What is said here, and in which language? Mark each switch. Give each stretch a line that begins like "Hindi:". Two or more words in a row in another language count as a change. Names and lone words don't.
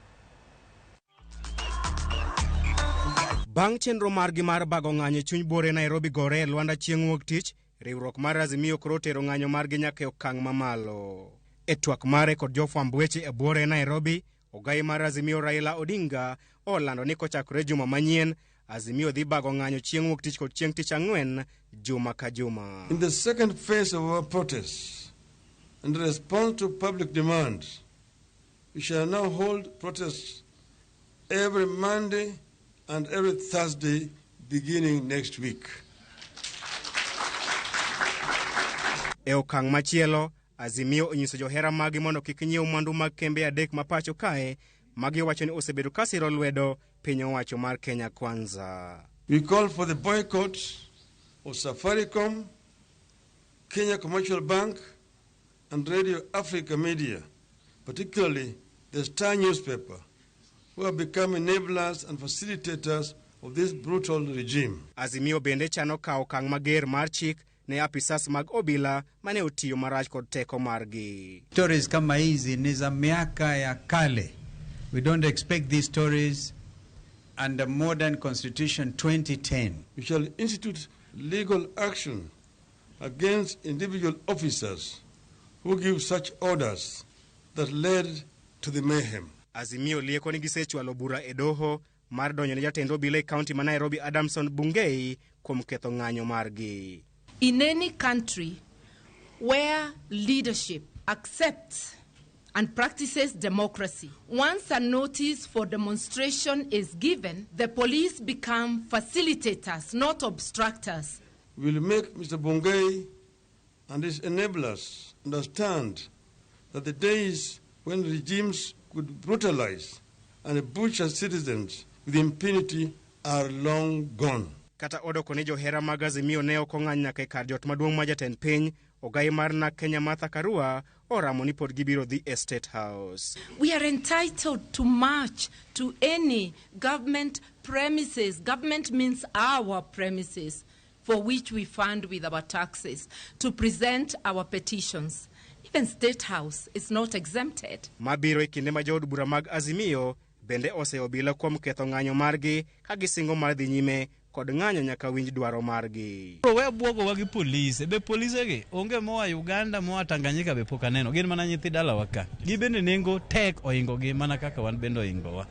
Luo (Kenya and Tanzania): Bang' chenro margi mar bago ng'anyo chuny bore Nairobi gore Luanda chieng' wuok tich, riwruok mar Azimio koro tero ng'anyo margi nyaka e okang' mamalo. E twak mare kod jofwamb weche e bore Nairobi, ogai mar Azimio Raila Odinga olando ni kochakore juma manyien, Azimio dhi bago ng'anyo chieng' wuok tich kod chieng' tich ang'wen juma ka juma.
English: In the second phase of our protests, in response to public demand, we shall now hold protests every Monday and every Thursday beginning next week.
Luo (Kenya and Tanzania): E okang' machielo, Azimio onyiso johera magi mondo kik nyiew mwandu mag kembe adek mapacho kae, magi wacho ni osebedo kasiro lwedo piny owacho mar Kenya Kwanza.
English: We call for the boycott of Safaricom, Kenya Commercial Bank, and Radio Africa Media, particularly the Star newspaper, who have become enablers and facilitators of this brutal regime.
Luo (Kenya and Tanzania): Azimio bende chano kawo okang' mager mar chik ne apisas mag obila mane otiyo marach kod teko margi.
Swahili: Stories kama hizi ni za miaka ya kale.
English: We don't expect these stories under modern constitution 2010. We shall institute legal action against individual officers who give such orders that led to the mayhem.
Luo (Kenya and Tanzania): Azimio lieko ni gisechwalo bura e doho mar donjo ne jatend obila e kaunti ma Nairobi Adamson Bungei kuom ketho ng'anyo margi.
English: In any country where leadership accepts and practices democracy, once a notice for demonstration is given, the police become facilitators, not obstructors. We will make Mr. Bungei and his enablers understand that the days when regimes could brutalize and butcher citizens with impunity are long gone.
Luo (Kenya and Tanzania): Kata odoko ni johera mag Azimio ne ok ong'any nyaka e kar jot maduong' ma jatend piny Ogai mar na Kenya Martha Karua oramo ni pod gibiro dhi e State House.
English: We are entitled to march to any government premises. Government means our premises, for which we fund with our taxes, to present our petitions. Even State House is not exempted.
Luo (Kenya and Tanzania): Mabiro e kinde ma jood bura mag Azimio bende oseobila kuom ketho ng'anyo margi ka gisingo mar dhi nyime kod ng'anyo nyaka winj dwaro margi. We bwogo wagi polise, be polise gi onge moa Uganda moa Tanganyika be pok aneno, gin mana nyithi dala waka. Gibende nengo tek oingo gi mana kaka wan bende oingo wa.